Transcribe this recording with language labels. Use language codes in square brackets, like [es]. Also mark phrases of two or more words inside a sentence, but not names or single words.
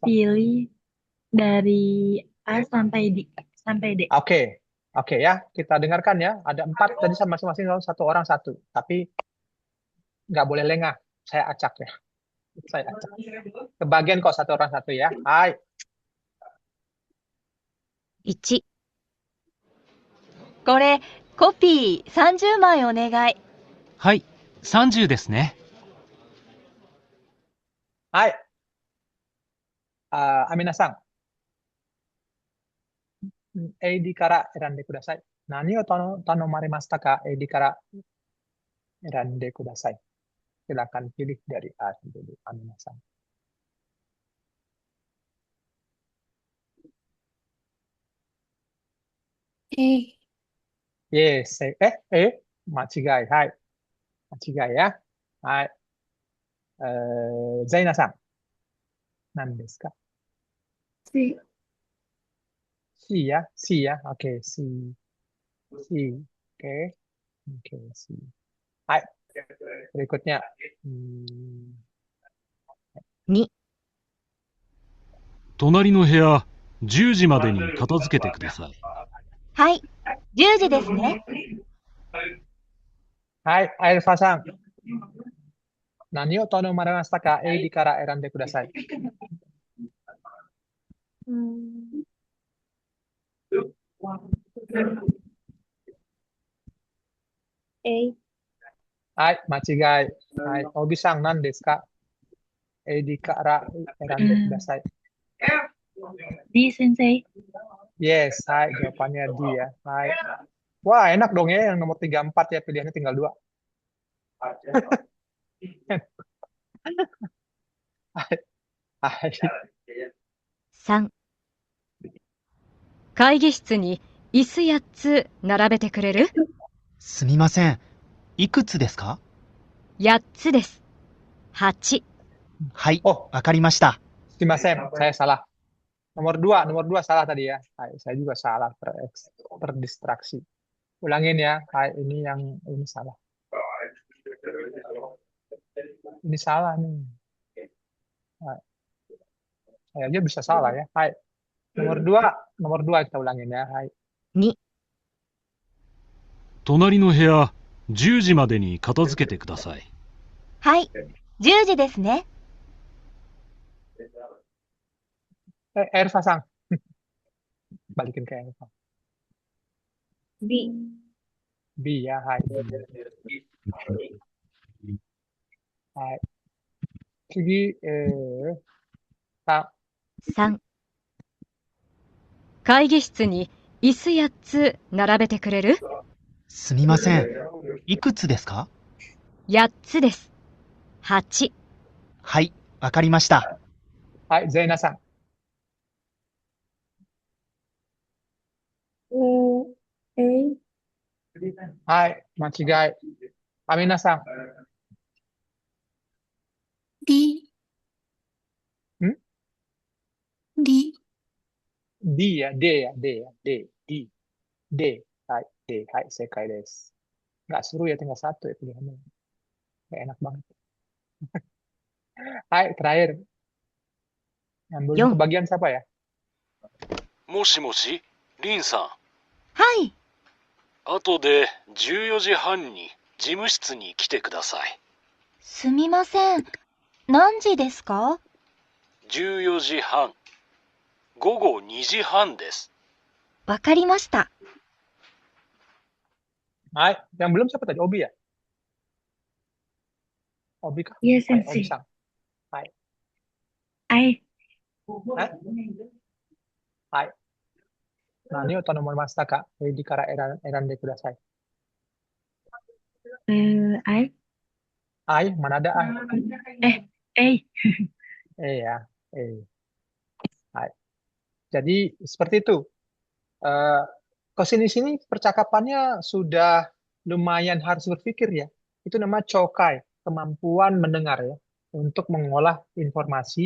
[id] pilih dari A sampai D. Oke, oke ya, kita dengarkan ya. Ada 4 tadi sama masing-masing satu orang satu, tapi nggak boleh lengah. Saya acak ya, saya acak. Kebagian kok satu orang satu ya. Hai, [ja] 1、これ、コピー30枚お願い。はい、30ですね。 [id] hai, Amina sang. [ja] AD から選んでください。何を頼まれましたか ?AD から選んでください。 [id] Silakan pilih dari A dulu, Amina sang. A。 Yes, machigai. Hai, machigai ya. Hai, Zaina sang. [ja] 何ですか [id] C. C ya, C ya. Oke, C. C. Oke. Oke, C. Hai, berikutnya. [ja] 2、隣の部屋、10時までに片付けてください。はい、10時ですね。はい、アイルファさん。何を頼まれましたか ?AD から選んでください。 A. はい、間違い。はい、オビさん何ですか ?AD から選んでください。 [id] D, Sensei. Yes, hai, jawabannya D ya. Hai. Wah, enak dong ya yang nomor 34 ya, pilihannya tinggal 2. Hai. Hai. [ja] 3、会議室に椅子8つ並べてくれる？すみません。いくつですか？ 8つです。8。はい、 Oh, わかりました。 [id] Sumimasen, saya salah. Nomor 2 salah tadi ya. Hai, saya juga salah, terdistraksi. Ulangin ya. Hai, ini salah. Ini salah nih. Hai. Saya aja bisa salah ya. Hai. Nomor 2 kita ulangin ya. Hai. [ja] 2、隣の部屋、10時までに片付けてください。はい、10時ですね。 [id] Erva sang. Balikin ke Erva. B. B ya. Hai. Hai. [ja] 次、 3、会議室に椅子8つ並べてくれる？すみません。いくつですか？ 8つです。8。はい、わかりました。 [id] Hai, Zaina sang. A. Hai, machigai. Amina sang. D。D。 D ya, D ya, D ya, D, D, D. Hai, D. Hai, [ja] せかいです. [id] Nggak seru ya, tinggal 1 ya pilihannya. Nggak enak banget. Hai, terakhir. Yang belum 4。 kebagian siapa ya? [ja] もしもし、リンさん。はい。後で14時半に事務室に来てください。すみません。何時ですか 14時半。午後2時半です。わかりました。 [id] Hai, yang belum siapa tadi? Obi ya? Obi kah? Yes, Hai, Sensei. Obi sang. Hai. I. Hai. Hai. [ja] 何を頼まれましたか ?AD から選んでください。 [id] I. Ai, mana ada Ai? A. Ya. Hai. Jadi seperti itu. Kesini-sini percakapannya sudah lumayan harus berpikir ya. Itu nama chokai, kemampuan mendengar ya, untuk mengolah informasi.